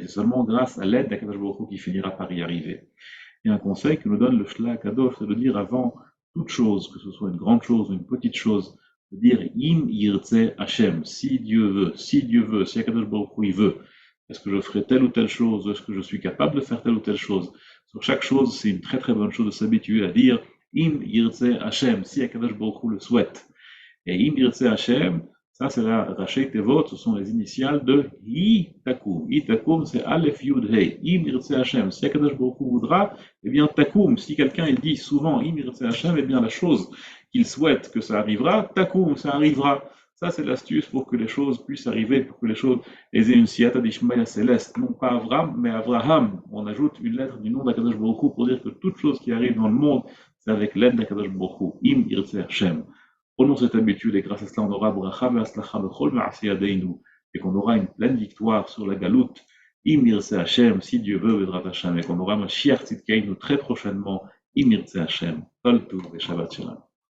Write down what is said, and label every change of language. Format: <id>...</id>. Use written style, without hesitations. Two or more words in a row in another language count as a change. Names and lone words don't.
<fr>C'est seulement grâce à l'aide d'</fr> <he>הקדוש ברוך הוא</he> <fr>qui finira par y arriver. Et un conseil que nous donne le Shla Kadosh, c'est de dire avant toute chose, que ce soit une grande chose ou une petite chose, de dire</fr> <he>אם ירצה השם,</he> <fr>si Dieu veut, si</fr> <he>הקדוש ברוך הוא</he> <fr>il veut, est-ce que je ferai telle ou telle chose, est-ce que je suis capable de faire telle ou telle chose? Sur chaque chose, c'est une très très bonne chose de s'habituer à dire</fr> <he>אם ירצה השם,</he> <fr>si</fr> <he>הקדוש ברוך הוא</he> <fr>le souhaite. Et</fr> <he>אם ירצה השם,</he> <fr>ça c'est la</fr> <he>ראשי תיבות,</he> <fr>ce sont les initiales de Itakum. Itakum, c'est</fr> <he>אלף יוד הא. אם ירצה השם,</he> <fr>si</fr> <he>הקדוש ברוך הוא</he> <fr>voudra, eh bien Takum, si quelqu'un il dit souvent</fr> <he>אם ירצה השם,</he> <fr>eh bien la chose qu'il souhaite que ça arrivera, Takum, ça arrivera. Ça, c'est l'astuce pour que les choses puissent arriver, pour que les choses aient une</fr> <arc>סייעתא דישמעאל</arc> <fr>céleste. Non pas Avram, mais Avraham. On ajoute une lettre du nom d'</fr> <he>הקדוש ברוך הוא</he> <fr>pour dire que toute chose qui arrive dans le monde, c'est avec l'aide d'</fr> <he>הקדוש ברוך הוא. אם ירצה השם.</he> <fr>Prenons cette habitude et grâce à cela, on aura</fr> <he>ברכה והצלחה בכל מעשה ידינו</he> <fr>et qu'on aura une pleine victoire sur la galoute.</fr> <he>אם ירצה השם,</he> <fr>si Dieu veut,</fr> <he>בעזרת השם,</he> <fr>et qu'on aura</fr> <he>משיח צדקנו</he> <fr>très prochainement.</fr> <he>אם ירצה השם. כל טוב et שבת שלום.</he>